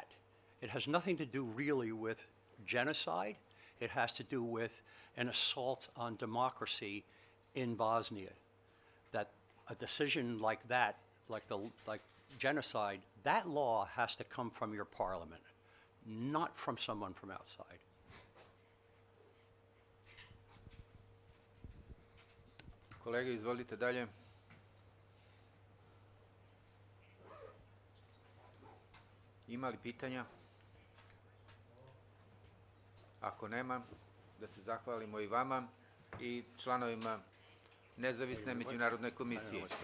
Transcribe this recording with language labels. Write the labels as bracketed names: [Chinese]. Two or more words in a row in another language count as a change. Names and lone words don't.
[English] It has nothing to do really with genocide. It has to do with an assault on democracy in Bosnia. That a decision like that, like genocide, that law has to come from your parliament, not from someone from outside. [Bosnian] Kolega, izvolite dalje. Ima li pitanja? Ako nema, da se zahvalimo i vama i članovima Nezavisne međunarodne komisije.